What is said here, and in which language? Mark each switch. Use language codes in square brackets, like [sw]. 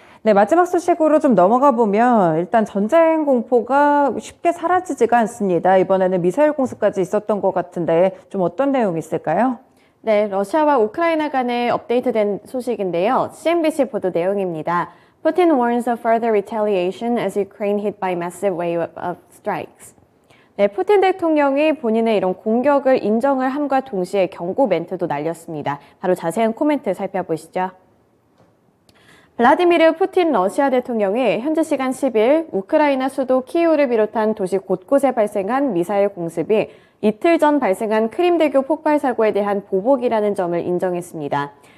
[ko] 네, 마지막 소식으로 좀 넘어가 보면 일단 전쟁 공포가 쉽게 사라지지가 않습니다. 이번에는 미사일 공습까지 있었던 것 같은데 좀 어떤 내용이 있을까요? 네, 러시아와 우크라이나 간의 업데이트된 소식인데요. CNBC 보도 내용입니다. [en] Putin warns of further retaliation as Ukraine hit by massive wave of strikes. [ko] 네, 푸틴 대통령이 본인의 이런 공격을 인정을 함과 동시에 경고 멘트도 날렸습니다. 바로 자세한 코멘트 살펴보시죠. 블라디미르 푸틴 러시아 대통령이 현지 시간 10일 우크라이나 수도 키이우를 비롯한 도시 곳곳에 발생한 미사일 공습이 이틀 전 발생한 크림대교 폭발 사고에 대한 보복이라는 점을 인정했습니다.